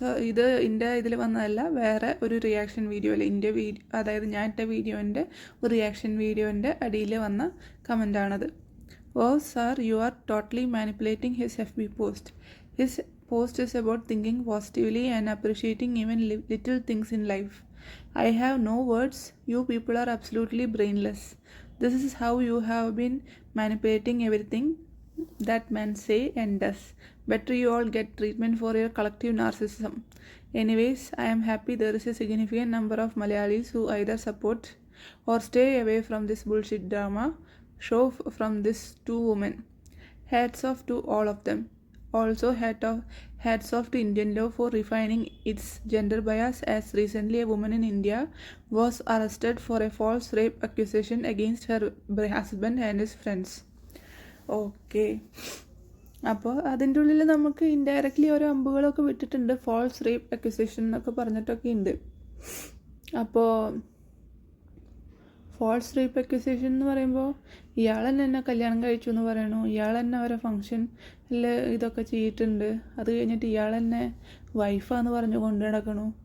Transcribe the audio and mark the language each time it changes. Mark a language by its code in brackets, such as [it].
[ml] ഇത് എൻ്റെ ഇതിൽ വന്നതല്ല, വേറെ ഒരു റിയാക്ഷൻ വീഡിയോയിൽ അതായത് ഞാൻ ഇട്ട വീഡിയോൻ്റെ ഒരു റിയാക്ഷൻ വീഡിയോൻ്റെ അടിയിൽ വന്ന കമൻറ്റാണത്. [en] Sir, you are totally manipulating his FB post. His post is about thinking positively and appreciating even little things in life. I have no words. You people are absolutely brainless. This is how you have been manipulating everything that man say and does. Better you all get treatment for your collective narcissism. Anyways, I am happy there is a significant number of Malayalis who either support or stay away from this bullshit drama show from these two women. Hats off to all of them. Also hats off to Indian law for refining its gender bias, as recently a woman in India was arrested for a false rape accusation against her husband and his friends. [ml] Okay, അപ്പോൾ അതിൻ്റെ ഉള്ളിൽ നമുക്ക് indirectly ഓരോ അമ്പുകളൊക്കെ വിട്ടിട്ടുണ്ട്. False rape accusation എന്നൊക്കെ പറഞ്ഞിട്ടൊക്കെ ഉണ്ട്. അപ്പോൾ false rape accusation എന്ന് പറയുമ്പോൾ ഇയാൾ തന്നെ എന്നെ കല്യാണം കഴിച്ചു എന്ന് പറയണു, ഇയാൾ തന്നെ അവരെ ഫംഗ്ഷനിൽ ഇതൊക്കെ ചെയ്തിട്ടുണ്ട്, അത് കഴിഞ്ഞിട്ട് ഇയാൾ തന്നെ വൈഫാന്ന് പറഞ്ഞ് കൊണ്ടു നടക്കണു.